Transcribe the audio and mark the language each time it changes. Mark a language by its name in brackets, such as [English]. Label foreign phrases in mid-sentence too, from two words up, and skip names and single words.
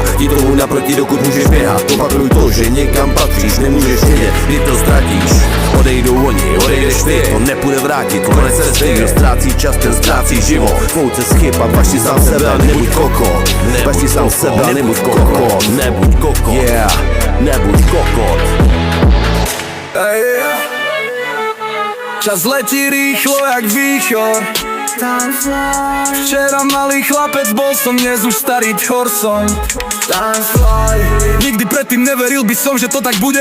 [Czech] Jdi tomu naproti, dokud můžeš běhat. Opatruj to, že někam patříš, nemůžeš vědět, kdy to ztratíš. Odejdou oni, odejdeš ty, to nepůjde vrátit, konec cesty. Kdo ztrácí čas, ten ztrácí život. Pouce z chyb a baš si sám sebe a nebuď koko. Baš si sám sebe a nebuď koko. Nebuď koko, yeah, nebuď kokot. [Slovak] Čas letí rýchlo jak výchor. Včera malý chlapec, bol som dnes už starý tchorson. Nikdy predtým neveril by som, že to tak bude.